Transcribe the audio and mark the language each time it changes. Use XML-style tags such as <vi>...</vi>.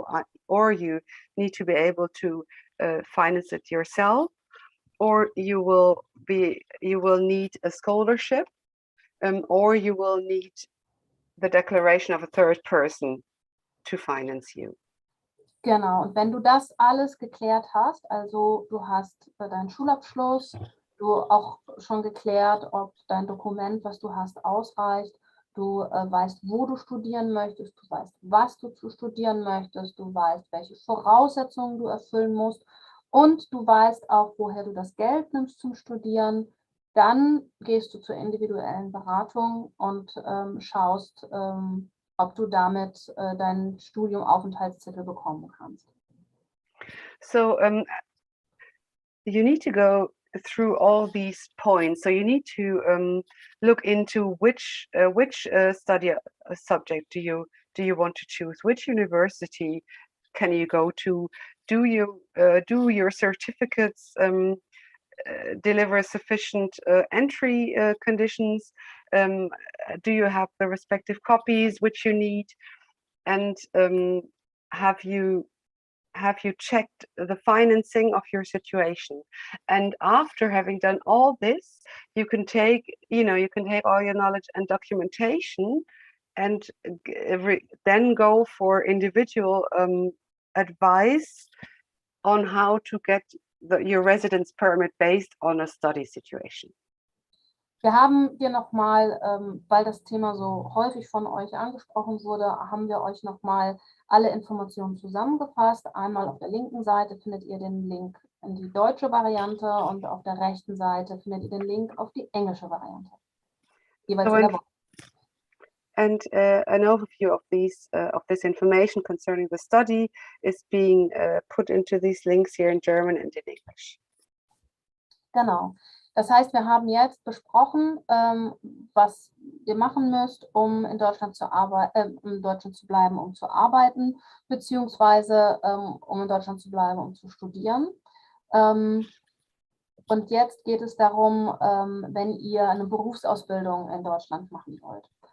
<en>So, or you need to be able to finance it yourself, or you will need a scholarship, or you will need the declaration of a third person to finance you.</en> <de>Genau, und wenn du das alles geklärt hast, also du hast deinen Schulabschluss, du auch schon geklärt, ob dein Dokument, was du hast, ausreicht, du weißt, wo du studieren möchtest, du weißt, was du zu studieren möchtest, du weißt, welche Voraussetzungen du erfüllen musst und du weißt auch, woher du das Geld nimmst zum Studieren, dann gehst du zur individuellen Beratung und schaust, ob du damit deinen Studium-Aufenthaltstitel bekommen kannst.</de> <en>So you need to go through all these points. So you need to look into which study subject do you want to choose? Which university can you go to? Do your certificates deliver sufficient entry conditions? Do you have the respective copies which you need? And have you checked the financing of your situation? And after having done all this, you can take all your knowledge and documentation and then go for individual advice on how to get your residence permit based on a study situation.</en> <de>Wir haben dir nochmal, weil das Thema so häufig von euch angesprochen wurde, haben wir euch nochmal alle Informationen zusammengefasst. Einmal auf der linken Seite findet ihr den Link in die deutsche Variante und auf der rechten Seite findet ihr den Link auf die englische Variante. Jeweils in der Woche.</de> <en>And an overview of this information concerning the study is being put into these links here in German and in English.</en> <de>Genau. Das heißt, wir haben jetzt besprochen, was ihr machen müsst, um in Deutschland zu bleiben, um zu arbeiten, beziehungsweise um in Deutschland zu bleiben, um zu studieren. Und jetzt geht es darum, wenn ihr eine Berufsausbildung in Deutschland machen wollt.</de>